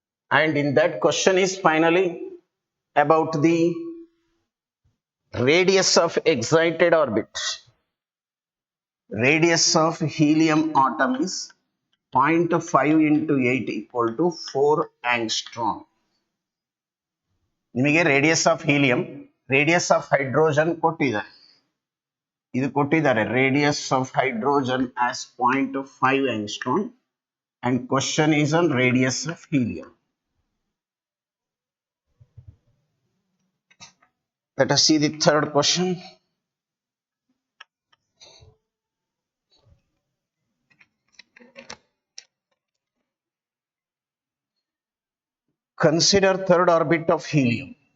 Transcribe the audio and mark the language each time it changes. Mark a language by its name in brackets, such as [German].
[English] And in that question is finally about the radius of excited orbit. Radius of helium atom is 0.5 into 8 equal to 4 angstrom. [Kannada] ನಿಮಗೆ radius of helium, radius of hydrogen ಕೊಟ್ಟಿದ್ದಾರೆ, ಇದು ಕೊಟ್ಟಿದ್ದಾರೆ radius of hydrogen as [English] 0.5 angstrom and question is on radius of helium. Let us see the third question. Consider third orbit of helium.